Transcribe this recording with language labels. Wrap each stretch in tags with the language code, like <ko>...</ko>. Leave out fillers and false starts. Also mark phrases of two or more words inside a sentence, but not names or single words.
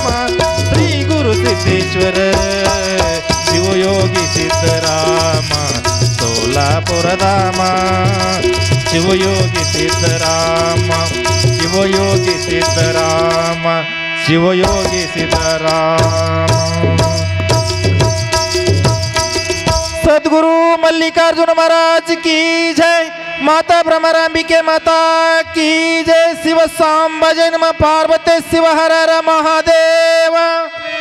<kn>ಶ್ರೀ ಗುರು ಸಿದ್ದೇಶ್ವರ ಶಿವಯೋಗಿ ಸಿದ್ದರಾಮ ಸೋಲಾಪುರಧಾಮ, ಶಿವಯೋಗಿ ಸಿದ್ದರಾಮ, ಶಿವಯೋಗಿ ಸಿದ್ದರಾಮ, ಶಿವಯೋಗಿ ಸಿದ್ದರಾಮ.</kn> <hi>सद्गुरु मल्लिकार्जुन महाराज की जय, माता भ्रमरांबिके माता की जय. शिव सांब जय नमः, पार्वती शिव हर हर महादेव.</hi>